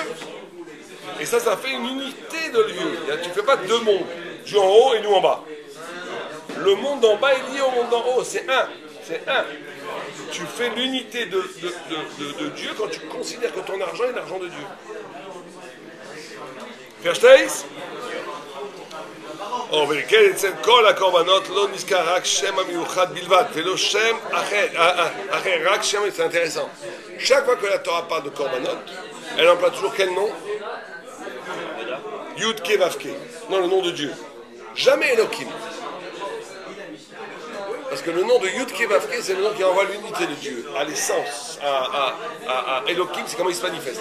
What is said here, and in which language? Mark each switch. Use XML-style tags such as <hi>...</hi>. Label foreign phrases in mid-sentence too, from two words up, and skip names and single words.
<fr>Et ça fait une unité de lieu. Tu ne fais pas deux mondes. Dieu en haut et nous en bas. Le monde d'en bas est lié au monde d'en haut. C'est un. C'est un. Tu fais l'unité de Dieu quand tu considères que ton argent est l'argent de Dieu. Verstehst?</fr> <he>וכן אצל כל הקורבנות לא נזכר רק שם המיוחד בלבד ולא שם אחר, רק שם,</he> <fr>c'est intéressant. Chaque fois que la Torah parle de korbanot, elle emploie toujours quel nom? Yud Ke Vav Ke. Non, le nom de Dieu. Jamais Elohim. Parce que le nom de Yud Ke Vav Ke, c'est le nom qui envoie l'unité de Dieu, à l'essence, à Elohim, c'est comment il se manifeste.</fr>